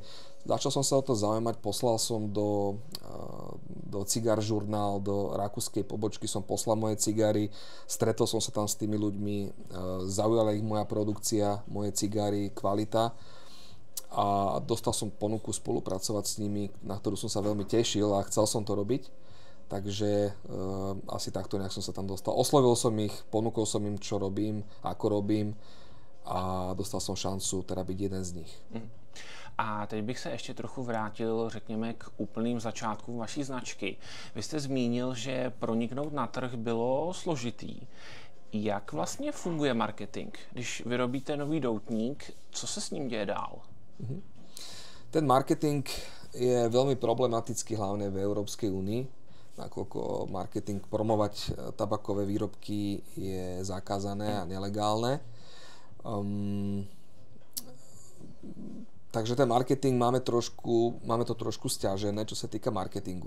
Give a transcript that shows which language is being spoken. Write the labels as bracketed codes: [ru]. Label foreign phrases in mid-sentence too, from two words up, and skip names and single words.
[sk] Začal som sa o to zaujímať, poslal som do Cigar Journal, do rakúskej pobočky som poslal moje cigary, stretol som sa tam s tými ľuďmi, zaujala ich moja produkcia, moje cigary, kvalita a dostal som ponuku spolupracovať s nimi, na ktorú som sa veľmi tešil a chcel som to robiť. Takže asi takto nejak som sa tam dostal. Oslovil som ich, ponúkol som im, čo robím, ako robím a dostal som šancu teda byť jeden z nich. [cs] A teď bych se ještě trochu vrátil, řekněme, k úplným začátkům vaší značky. Vy jste zmínil, že proniknout na trh bylo složitý. Jak vlastně funguje marketing? Když vyrobíte nový doutník, co se s ním děje dál? [sk] Ten marketing je veľmi problematický hlavne v Európskej únii, nakoľko marketing promovať tabakové výrobky je zakázané a nelegálne. Takže ten marketing máme to trošku sťažené, čo sa týka marketingu.